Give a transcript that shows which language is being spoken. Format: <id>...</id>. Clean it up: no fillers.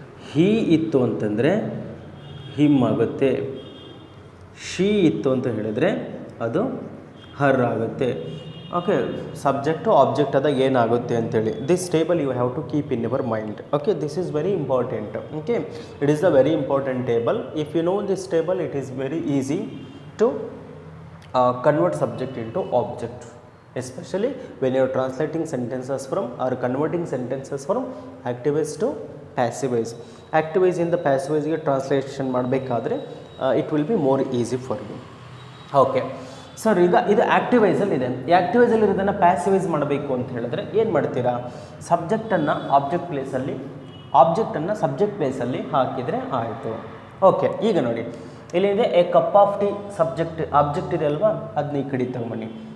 <kn>ಹಿ ಇತ್ತು ಅಂತಂದರೆ ಹಿಮ್ ಆಗುತ್ತೆ. ಶಿ ಇತ್ತು ಅಂತ ಹೇಳಿದರೆ ಅದು ಹರ್ ಆಗುತ್ತೆ.</kn> <en>okay, subject object</en> <kn>ಆದಾಗ ಏನಾಗುತ್ತೆ ಅಂತೇಳಿ</kn> <en>This table you have to keep in your mind. Okay, this is very important. Okay, it is the very important table. If you know this table it is very easy to convert subject into object, especially when you are translating sentences from or converting sentences from active voice to passive voice. Active voice in the passive voice</en> <kn>ಗೆ translation ಮಾಡಬೇಕಾದ್ರೆ</kn> <en>it will be more easy for you.</en> <kn>Okay sir, ಈಗ ಇದು active ವಾಯ್ಸಲ್ಲಿದೆ. ಈ active ವಾಯ್ಸಲ್ಲಿ ಇರೋದನ್ನು passive voice ಮಾಡಬೇಕು ಅಂತ ಹೇಳಿದ್ರೆ ಏನು ಮಾಡ್ತೀರಾ? ಸಬ್ಜೆಕ್ಟನ್ನು ಆಬ್ಜೆಕ್ಟ್ ಪ್ಲೇಸಲ್ಲಿ, ಆಬ್ಜೆಕ್ಟನ್ನು ಸಬ್ಜೆಕ್ಟ್ ಪ್ಲೇಸಲ್ಲಿ ಹಾಕಿದರೆ ಆಯಿತು. ಓಕೆ, ಈಗ ನೋಡಿ ಇಲ್ಲಿದೆ</kn> <en>A cup of tea.</en> <kn>Subject object ಇದೆ ಅಲ್ವಾ, ಅದನ್ನ ಈ ಕಡೆ ತಗೊಂಬನ್ನಿ.</kn>